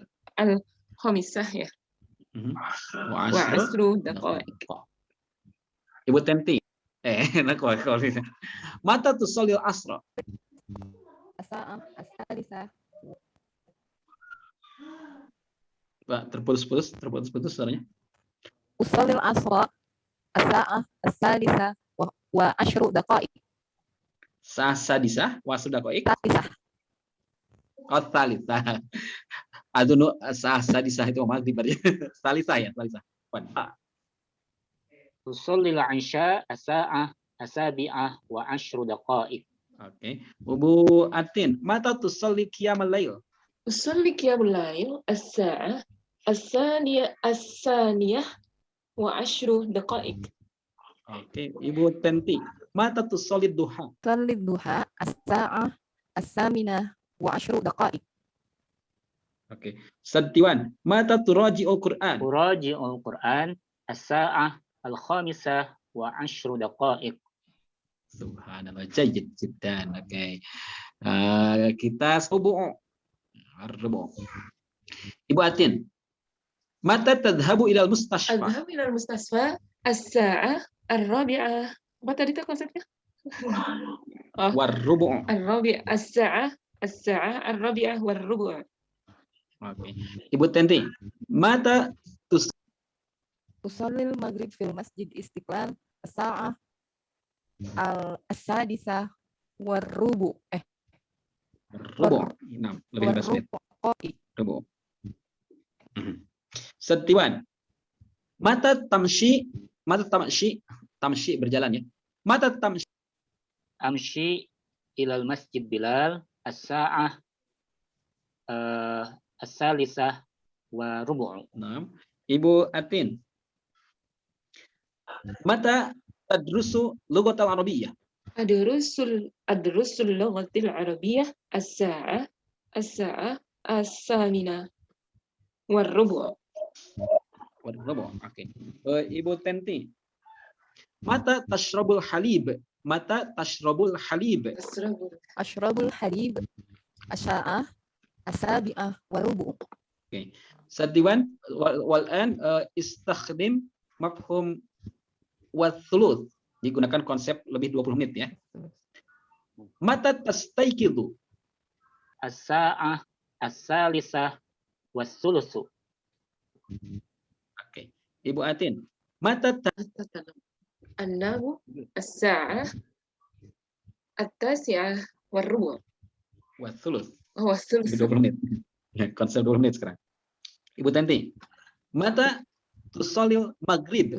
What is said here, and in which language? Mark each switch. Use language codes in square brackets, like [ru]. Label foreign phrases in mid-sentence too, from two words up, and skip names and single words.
[ar] الخامسة ya. وعشر دقائق. Ibu Tenti. متى تصلي العصر. الساعة الثالثة. [id] Pak, terputus suaranya. [ar] أصلي العصر الساعة الثالثة وعشر دقائق. سادسة وسدقائق. ثالثة. ثالثة. أذان سادسة [id] itu maghrib ya. [ar] ثالثة ya، ثالثة. تصلي العشاء الساعة السابعة وعشر دقائق. Oke. Ibu Atin، متى تصلي قيام الليل. أصلي قيام الليل الساعة الثانية وعشر دقائق. Oke، Ibu Tenti. متى تصلي الضحى. صلي الضحى الساعة الثامنة وعشر دقائق. Oke. Setiwan، متى تراجع القرآن. أراجع القرآن الساعة الخامسة و 10 دقائق. سبحان الله، جيد جدا. [id] Oke. Kita subuh. Arbu. [ar] Ibu Atin، متى تذهب إلى المستشفى. أذهب إلى المستشفى الساعة الرابعة. [id] Apa tadi tuh konsepnya? Oh, [ar] والربع. الرابعة الساعة الرابعة والربع'. Oke. Ibu Tenti, mata أصلي المغرب في المسجد Istiqlal الساعة السادسة والربع [id] rubu. 6, lebih 15 menit. [ar] والربع. ربع. Setiwan, mata tamshi [id] berjalan ya. [ar] متى تمشي. أمشي إلى المسجد Bilal الساعة الثالثة وربع'. 6. Ibu Atin، متى تدرس اللغة العربية. أدرس اللغة العربية الساعة الثامنة والربع'. والربع. Oke. Ibu Tenti، متى تشرب الحليب. متى تشرب الحليب. أشرب الحليب الساعة السابعة والربع. Oke. Sadiwan والآن استخدم مفهوم وثلث. [id] Digunakan konsep lebih 20 menit ya. [ar] متى تستيقظ. الساعة الثالثة والثلث. Oke. Ibu Atin, mata النوم الساعة التاسعة والربع'. وثلث. Oh, [id] Lebih 20 menit. Ya, konsep 20 menit sekarang. [ar] Ibu Tenti، متى تصلي المغرب.